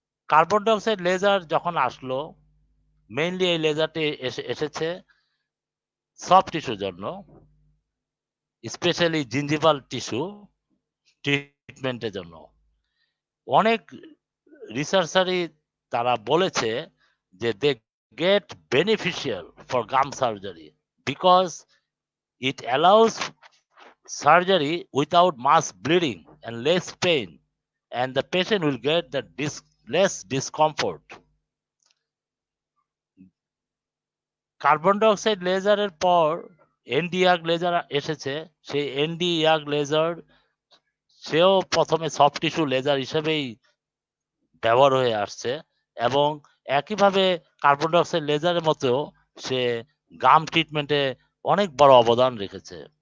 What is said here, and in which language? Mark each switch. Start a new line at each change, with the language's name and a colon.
Bangla: Carbon dioxide laser যখন আসলো, mainly এই লেজারটি এসেছে সফট টিস্যুর জন্য, স্পেশালি জিঞ্জিভাল টিস্যু ট্রিটমেন্টের জন্য। অনেক রিসার্চারই তারা বলেছে যে
English: They get beneficial for gum surgery because it allows surgery without mass bleeding and less pain, and the patient will get the less discomfort.
Bangla: Carbon dioxide লেজারের পর এনডিআগ লেজার এসেছে। সেই এনডিআগ লেজার সেও প্রথমে সফট টিস্যু লেজার হিসেবেই ব্যবহার হয়ে আসছে এবং একইভাবে কার্বন ডাইঅক্সাইড লেজারের মতো সে গাম ট্রিটমেন্টে অনেক বড় অবদান রেখেছে।